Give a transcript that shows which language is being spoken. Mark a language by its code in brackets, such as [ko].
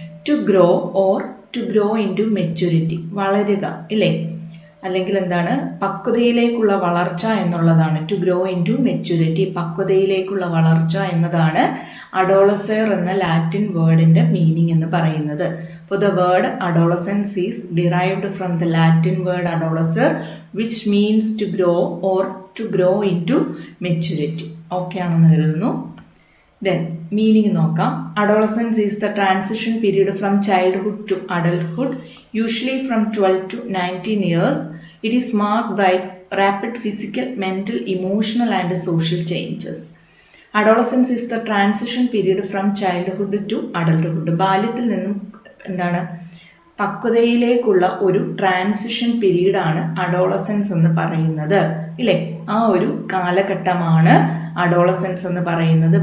[en] to grow or to grow into maturity, [ml] വളരുക, ഇല്ലേ? അല്ലെങ്കിൽ എന്താണ്? പക്വതയിലേക്കുള്ള വളർച്ച എന്നുള്ളതാണ്. [en] to grow into maturity, [ml] പക്വതയിലേക്കുള്ള വളർച്ച എന്നതാണ് അഡോളസർ എന്ന ലാറ്റിൻ വേർഡിന്റെ മീനിങ് എന്ന് പറയുന്നത്. [en] For the word adolescence is derived from the Latin word adolescer, which means to grow or to grow into maturity. [ml] Okay ആണെന്ന് കരുതുന്നു. Then meaning നോക്കാം. [en] Adolescence is the transition period from childhood to adulthood, usually from 12 to 19 years. It is marked by rapid physical, mental, emotional and social changes. Adolescence is the transition period from childhood to adulthood. [ml] ബാല്യത്തിൽ നിന്നും എന്താണ്? പക്വതയിലേക്കുള്ള ഒരു transition പീരീഡാണ് adolescence എന്ന് പറയുന്നത്, ഇല്ലേ? ആ ഒരു കാലഘട്ടമാണ് അഡോളസൻസ് എന്ന് പറയുന്നത്.